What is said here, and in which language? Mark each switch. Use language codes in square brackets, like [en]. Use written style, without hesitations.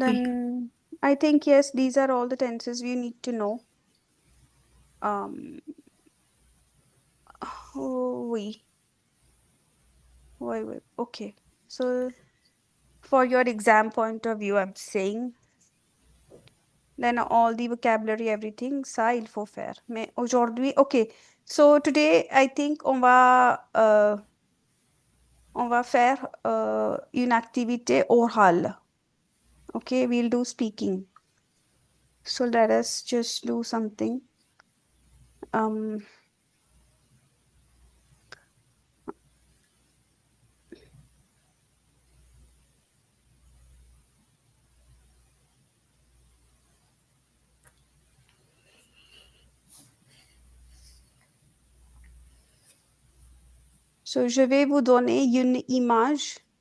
[en] then I think yes these are all the tenses we need to know um oh, oui wait okay so for your exam point of view I'm saying then all the vocabulary, everything, [fr] ça, il faut faire. Mais aujourd'hui, okay. [en] So today, I think [fr] on va faire une activité orale. [en] Okay, we'll do speaking. So let us just do something. [fr] Um, so je vais vous donner une image.